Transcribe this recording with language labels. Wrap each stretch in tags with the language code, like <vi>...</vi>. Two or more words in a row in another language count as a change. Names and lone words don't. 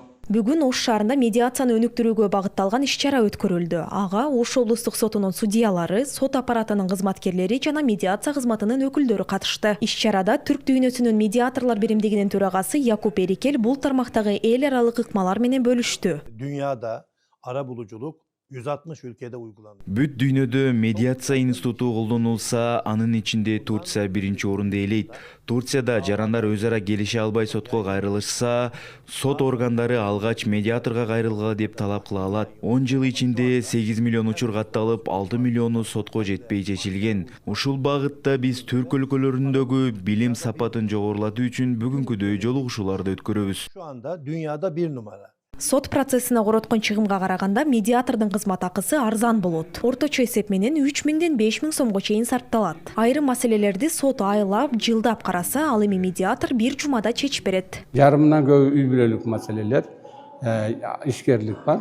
<ky>Бүгүн Ош шаарында медиацияны өнүктүрүүгө багытталган иш-чара өткөрүлдү. Ага Ош облустук сотунун судьялары, сот аппаратынын кызматкерлери жана медиация кызматынын өкүлдөрү катышты. Иш-чарада Түрк дүйнөсүнүн медиаторлор биримдигинин төрагасы Якуп Эрикел бул тармактагы эл аралык ыкмалар менен бөлүштү.</ky> <tr>Dünyada arabuluculuk 160 ülkede uygulanıyor.</tr> <ky>Бүт дүйнөдө медиация институту колдонулса, анын ичинде Турция биринчи орунду ээлейт. Турцияда жарандар өз ара келише албай сотко кайрылышса, сот органдары алгач медиаторго кайрылгыла деп талап кыла алат. 10 жыл ичинде 8 миллион учур катталып, 6 миллиону сотко жетпей чечилген. Ушул багытта биз Түрк өлкөлөрүндөгү билим сапатын жогорулатуу үчүн бүгүнкүдөй жолугушууларды өткөрөбүз.</ky> <tr>Şu anda dünyada bir numara.</tr> <ky>Сот процессине короткон чыгымга караганда медиатордун кызмат акысы арзан болот. Орточо эсеп менен 3000ден 5000 сомго чейин сарпталат. Айрым маселелерди сот айлап, жылдап караса, ал эми медиатор бир жумада чечип берет. Yarımdan көп үй бүлөлүк маселелер, ишкерлик бар.</ky>